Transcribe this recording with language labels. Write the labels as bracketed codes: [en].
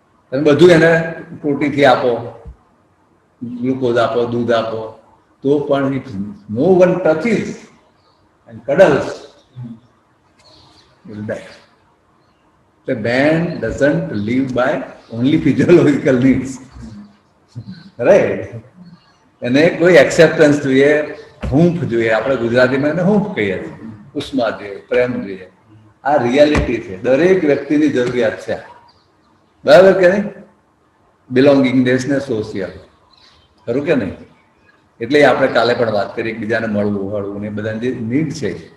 [gu] તમે બધું એને ટોટીથી આપો, ગ્લુકોઝ આપો, દૂધ આપો, તો પણ [en] If no one touches and cuddles will die. The man doesn't live by only physiological needs, right? [gu] એને કોઈ એક્સેપ્ટન્સ જોઈએ, હૂંફ જોઈએ. આપણે ગુજરાતીમાં એને હૂંફ કહીએ છીએ, ઉષ્મા જોઈએ, પ્રેમ જોઈએ. આ રિયાલિટી છે, દરેક વ્યક્તિની જરૂરિયાત છે, બરાબર કે નહીં? બિલોંગિંગનેસ ને સોશિયલ, ખરું કે નહીં? એટલે આપણે કાલે પણ વાત કરી, એકબીજાને મળવું, હળવું ને બધાની જે નીડ છે.